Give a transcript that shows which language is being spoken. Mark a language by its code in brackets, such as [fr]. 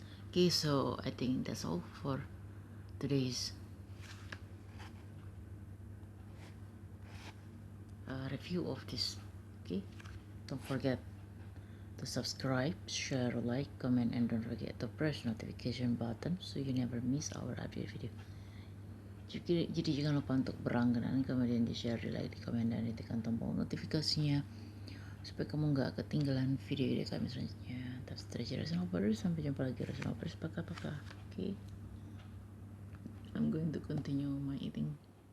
[en] Okay, so I think that's all for today's review of this. Okay, don't forget to subscribe, share, like, comment, and don't forget to press notification button so you never miss our update video. [id] Jadi jangan lupa untuk berlangganan, kemudian di share, di like, di komen, dan ditekan tombol notifikasinya supaya kamu nggak ketinggalan video kami selanjutnya. [en] That's Rational Brothers. [id] Sampai jumpa lagi [en] Rational Brothers. Pakai. Okay, I'm going to continue my eating.